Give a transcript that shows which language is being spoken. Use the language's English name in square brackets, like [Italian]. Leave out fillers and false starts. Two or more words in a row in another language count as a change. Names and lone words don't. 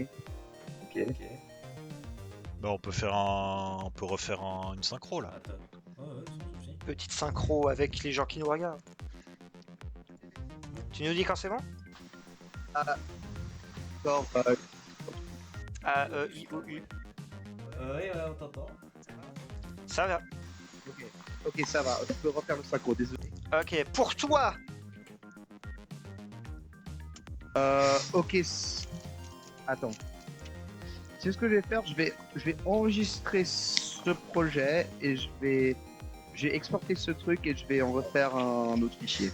[French] Ok. Bah, on peut refaire une synchro là. Attends. Ouais, sans souci. Petite synchro avec les gens qui nous regardent. Tu nous dis quand c'est bon? D'accord. A-E-I-O-U. Oui, on t'entend. Ça va. Ok, ça va. Je peux refaire le synchro, désolé. Ok, pour toi! Ok. Attends. C'est ce que je vais faire. Je vais enregistrer ce projet et je vais exporter ce truc et je vais en refaire un autre fichier.